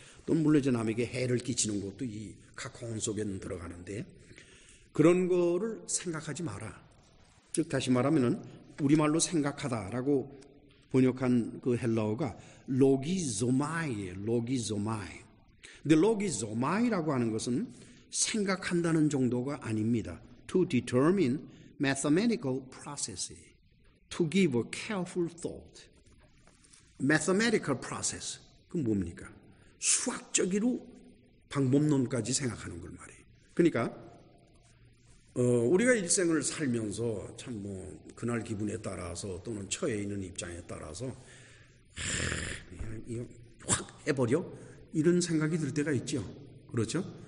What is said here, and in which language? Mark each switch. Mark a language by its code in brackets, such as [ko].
[ko] 또는 물론 이제 남에게 해를 끼치는 것도 이 카콘 속에는 들어가는데 그런 거를 생각하지 마라. 즉 다시 말하면은 우리말로 생각하다라고 번역한 그 헬라어가 로기조마이예요. 로기조마이. 근데 로기조마이라고 하는 것은 생각한다는 정도가 아닙니다. [en] To determine mathematical process. To give a careful thought. mathematical process. [ko] 그건 뭡니까? 수학적으로 방법론까지 생각하는 걸 말해요. 그러니까 우리가 일생을 살면서 참 뭐 그날 기분에 따라서 또는 처해 있는 입장에 따라서 이거 확 해버려 이런 생각이 들 때가 있죠. 그렇죠?